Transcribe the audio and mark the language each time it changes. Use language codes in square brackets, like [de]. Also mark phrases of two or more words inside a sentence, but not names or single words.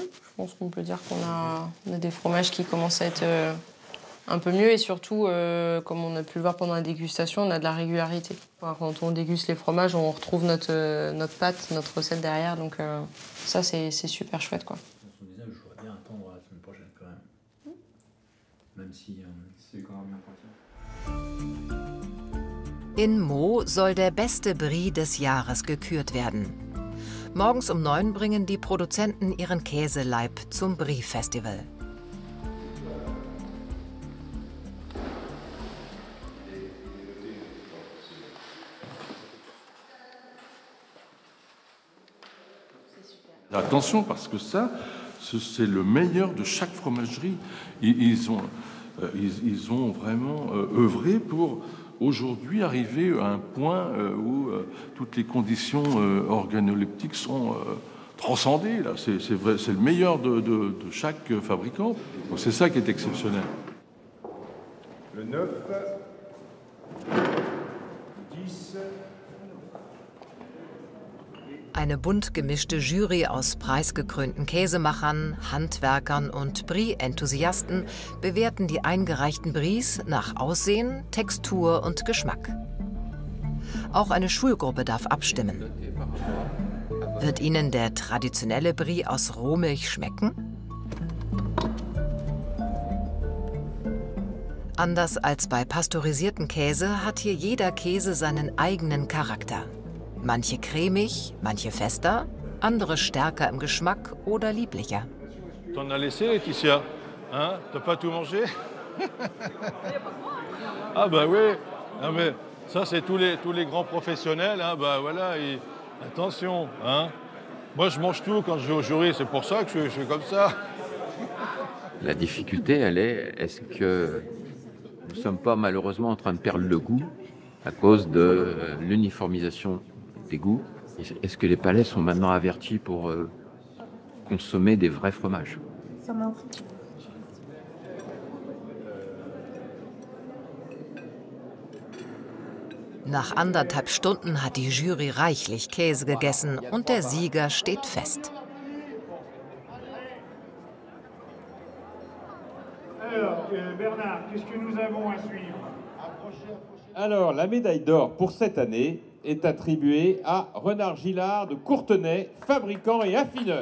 [fr] Je pense qu'on peut dire qu'on a des fromages qui commencent à être un peu mieux et surtout, comme on a pu le voir pendant la dégustation, on a de la régularité. Quand on déguste les fromages, on retrouve notre pâte, notre recette derrière, donc ça c'est super chouette, quoi. Je voudrais bien attendre la semaine prochaine quand même. Même si c'est quand même bien parti. [de] In Meaux soll der beste Brie des Jahres gekürt werden. Morgens um 9 bringen die Produzenten ihren Käseleib zum Brie-Festival. [fr] Attention, parce que ça, c'est le meilleur de chaque fromagerie. Ils ont vraiment œuvré pour aujourd'hui arriver à un point où toutes les conditions organoleptiques sont transcendées. C'est le meilleur de chaque fabricant. C'est ça qui est exceptionnel. Le 9, 10. [de] Eine bunt gemischte Jury aus preisgekrönten Käsemachern, Handwerkern und Brie-Enthusiasten bewerten die eingereichten Bries nach Aussehen, Textur und Geschmack. Auch eine Schulgruppe darf abstimmen. Wird Ihnen der traditionelle Brie aus Rohmilch schmecken? Anders als bei pasteurisierten Käse hat hier jeder Käse seinen eigenen Charakter. Manche cremig, manche fester, andere stärker im Geschmack oder lieblicher. [fr] T'en as laissé, Laetitia? Hein? T'as pas tout mangé? Ah bah oui. Non mais ça c'est tous les grands professionnels. Hein? Bah voilà. Attention. Hein? Moi je mange tout quand je vais au jury. C'est pour ça que je suis comme ça. La difficulté, elle est-ce que nous ne sommes pas malheureusement en train de perdre le goût à cause de l'uniformisation des goûts? Est-ce que les palais sont maintenant avertis pour consommer des vrais fromages? [de] Nach 1,5 Stunden hat die Jury reichlich Käse gegessen und der Sieger steht fest. [fr] Alors, la médaille d'or pour cette année est attribuée à Renard Gillard de Courtenay, fabricant et affineur.